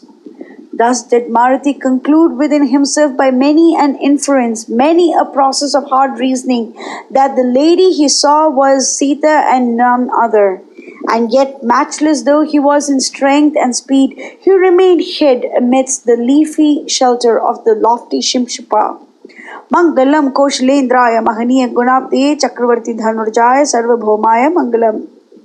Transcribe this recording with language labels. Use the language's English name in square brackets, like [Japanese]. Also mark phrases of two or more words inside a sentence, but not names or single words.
[English] Thus did Maruti conclude within himself by many an inference, many a process of hard reasoning, that the lady he saw was Sita and none other. And yet, matchless though he was in strength and speed, he remained hid amidst the leafy shelter of the lofty Shimshipa. [Sanskrit] Mangalam Koshalendraya Mahaniya Gunabde Chakravarti Dhanurjaya Sarvabhaumaya Mangalam.